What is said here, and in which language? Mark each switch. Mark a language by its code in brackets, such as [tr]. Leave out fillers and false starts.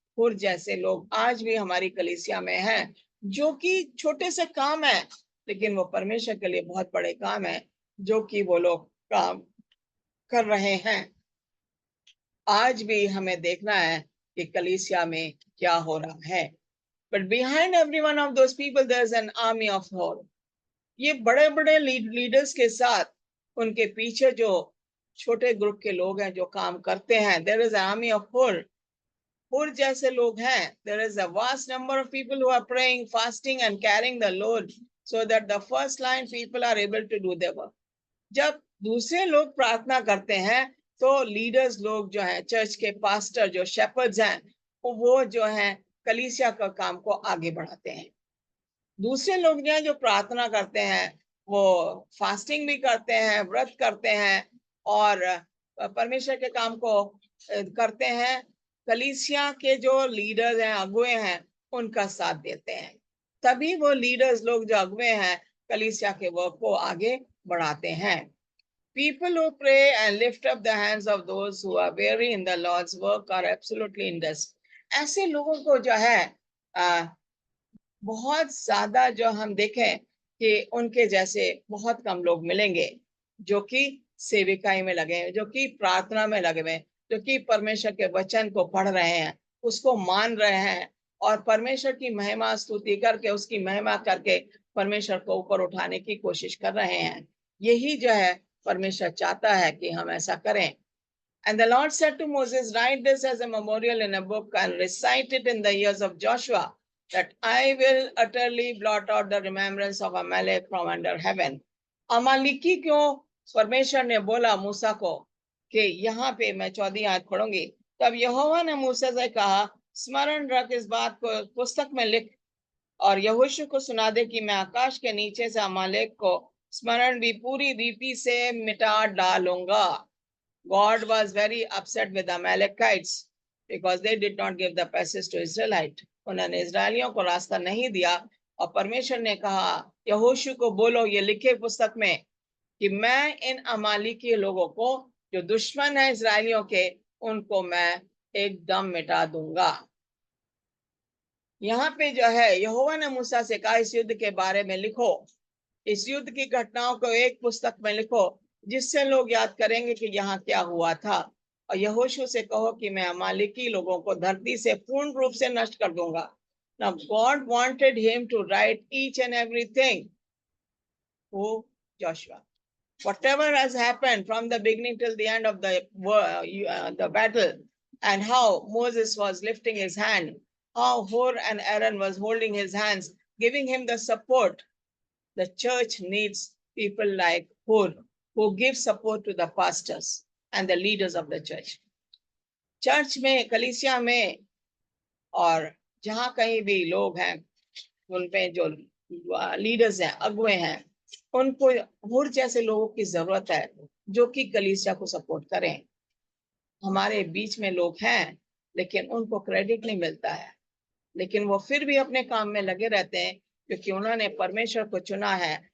[hi] हूर जैसे लोग आज भी हमारी कलीसिया में हैं, जो कि छोटे से काम है लेकिन वो परमेश्वर के लिए बहुत बड़े काम है, जो कि वो लोग काम कर रहे हैं। आज भी हमें देखना है कि कलीसिया में क्या हो रहा है। [en] But behind every one of those people there is an army of hor. [hi] ये बड़े बड़े लीडर्स के साथ उनके पीछे जो छोटे ग्रुप के लोग हैं जो काम करते हैं, [en] there is an army of hor. [hi] हूर जैसे लोग हैं। [en] There is a vast number of people who are praying, fasting and carrying the load so that the first line people are able to do their work. [hi] जब दूसरे लोग प्रार्थना करते हैं तो लीडर्स लोग जो हैं, चर्च के पास्टर जो शेपर्ड्स हैं, वो जो हैं कलीसिया का काम को आगे बढ़ाते हैं। दूसरे लोग जो हैं जो प्रार्थना करते हैं वो फास्टिंग भी करते हैं, व्रत करते हैं और परमेश्वर के काम को करते हैं। कलीसिया के जो लीडर्स हैं, अगुए हैं, उनका साथ देते हैं। तभी वो लीडर्स लोग जो अगुए हैं कलीसिया के वर्क को आगे बढ़ाते हैं। [en] People who pray and lift up the hands of those who are weary in the Lord's work are absolutely in this. [hi] ऐसे लोगों को जो है बहुत ज्यादा जो हम देखें कि उनके जैसे बहुत कम लोग मिलेंगे जो कि सेविकाई में लगे हैं, जो कि प्रार्थना में लगे हुए हैं, जो कि परमेश्वर के वचन को पढ़ रहे हैं, उसको मान रहे हैं और परमेश्वर की महिमा स्तुति करके, उसकी महिमा करके परमेश्वर को ऊपर उठाने की कोशिश कर रहे हैं। यही जो है परमेश्वर चाहता है कि हम ऐसा करें। [en] And the Lord said to Moses, write this as a memorial in a book and recite it in the ears of Joshua, that I will utterly blot out the remembrance of Amalek from under heaven. [hi] अमालिकी क्यों परमेश्वर ने बोला मूसा को कि यहाँ पे मैं 14 आयत पढ़ूंगी। तब यहोवा ने मूसा से कहा, स्मरण रख, इस बात को पुस्तक में लिख और यहोशू को सुना दे कि मैं आकाश के नीचे से अमालेक को स्मरण भी पूरी रीति से मिटा डालूंगा। [en] God was very upset with the Amalekites because they did not give the passage to Israelite. [hi] उन्होंने इजरायलियों को रास्ता नहीं दिया और परमेश्वर ने कहा यहोशू को बोलो, ये लिखे पुस्तक में कि मैं इन अमालिकी लोगों को जो दुश्मन है इजरायलियों के, उनको मैं एकदम मिटा दूंगा। यहाँ पे जो है यहोवा ने मूसा से कहा इस युद्ध के बारे में लिखो, इस युद्ध की घटनाओं को एक पुस्तक में लिखो जिससे लोग याद करेंगे कि यहाँ क्या हुआ था। और यहोशू से कहो कि मैं अमालिकी लोगों को धरती से पूर्ण रूप से नष्ट कर दूंगा। [en] Now God wanted him to write each and everything. Who? Joshua. Whatever has happened from the beginning till the end of the battle, and how Moses was lifting his hand, how Hur and Aaron was holding his hands, giving him the support. The church needs people like Hur who give support to the pastors and the leaders of the church. [hi] Church में, कलीसिया में और जहाँ कहीं भी लोग हैं, उन पे जो लीडर्स हैं, अगुए हैं, उनको हुर जैसे लोगों की जरूरत है जो कि कलीसिया को सपोर्ट करें। हमारे बीच में लोग हैं लेकिन उनको क्रेडिट नहीं मिलता है, लेकिन वो फिर भी अपने काम में लगे रहते हैं क्योंकि उन्होंने परमेश्वर को चुना है।